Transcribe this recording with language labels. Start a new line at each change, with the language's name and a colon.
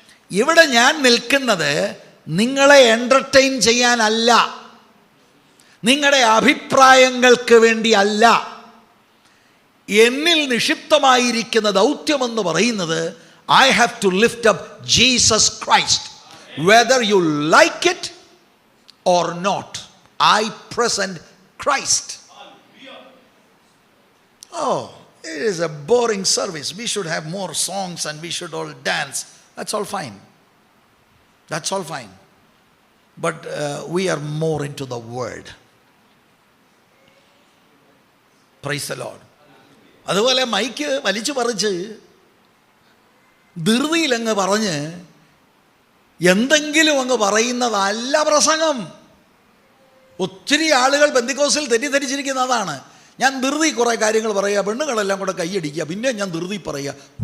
Malayalam: ഇവിടെ ഞാൻ നിൽക്കുന്നത് നിങ്ങളെ എൻ്റർടൈൻ ചെയ്യാനല്ല, നിങ്ങളുടെ അഭിപ്രായങ്ങൾക്ക് വേണ്ടിയല്ല. എന്നിൽ നിക്ഷിപ്തമായിരിക്കുന്ന ദൗത്യമെന്ന് പറയുന്നത്
English: I have to lift up Jesus Christ. Whether you like it or not, I present Christ. Oh, it is a boring service. We should have more songs and we should all dance. That's all fine. That's all fine. But we are more into the word. Praise the Lord.
Malayalam: അതുപോലെ mic വലിച്ചു പറിച്ച് ധൃതിയിലങ്ങ് പറഞ്ഞ് എന്തെങ്കിലും അങ്ങ് പറയുന്നതല്ല പ്രസംഗം. ഒത്തിരി ആളുകൾ പെന്തിക്കോസിൽ തെറ്റിദ്ധരിച്ചിരിക്കുന്ന അതാണ്. ഞാൻ ധൃതി കുറേ കാര്യങ്ങൾ പറയുക, പെണ്ണുങ്ങളെല്ലാം കൂടെ കൈയടിക്കുക, പിന്നെ ഞാൻ ധൃതി പറയുക.